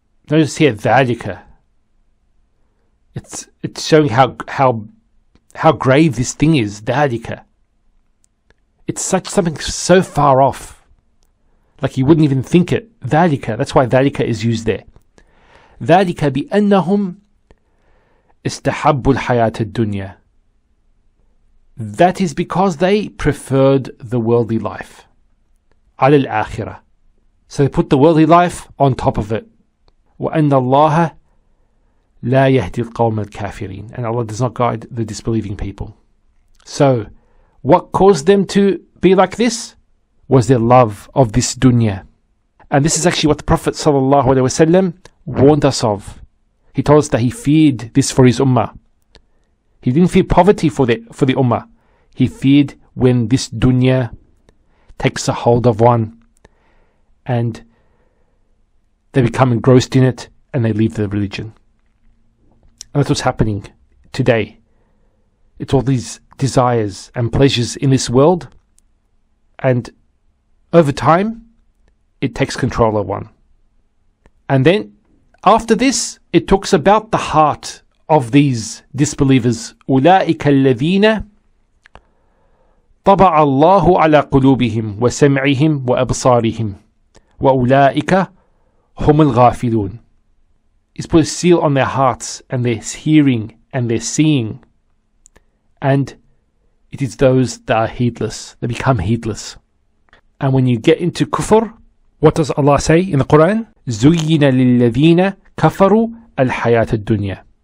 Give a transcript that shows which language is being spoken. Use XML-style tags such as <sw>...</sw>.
<en>Notice here, ذَلِكَ. It's showing how grave this thing is, ذَلِكَ. It's something so far off, like you wouldn't even think it.</en> <ar>ذَلِكَ.</ar> <en>That's why ذَلِكَ is used there.</en> <ar>ذَلِكَ بِأَنَّهُمْ استحبوا الحياة الدنيا.</ar> <en>That is because they preferred the worldly life.</en> <ar>على الآخرة.</ar> <en>So they put the worldly life on top of it.</en> <ar>وأن الله لا يهدي القوم الكافرين.</ar> <en>And Allah does not guide the disbelieving people. So, what caused them to be like this was their love of this dunya. And this is actually what the Prophet ﷺ warned us of. He told us that he feared this for his ummah. He didn't fear poverty for the ummah. He feared when this dunya takes a hold of one and they become engrossed in it and they leave the religion. And that's what's happening today. It's all these desires and pleasures in this world, and over time it takes control of one. And then after this, it talks about the heart of these disbelievers.</en> <ar>أولئك الذين طبع الله على قلوبهم وسمعهم وأبصارهم وأولئك هم الغافلون.</ar> <en>He's put a seal on their hearts and their hearing and their seeing. And it is those that are heedless. They become heedless. And when you get into kufr, what does Allah say in the Quran?</en> <ar>زُيِّنَ لِلَّذِينَ كَفَرُوا الْحَيَاةَ الدُّنْيَا.</ar>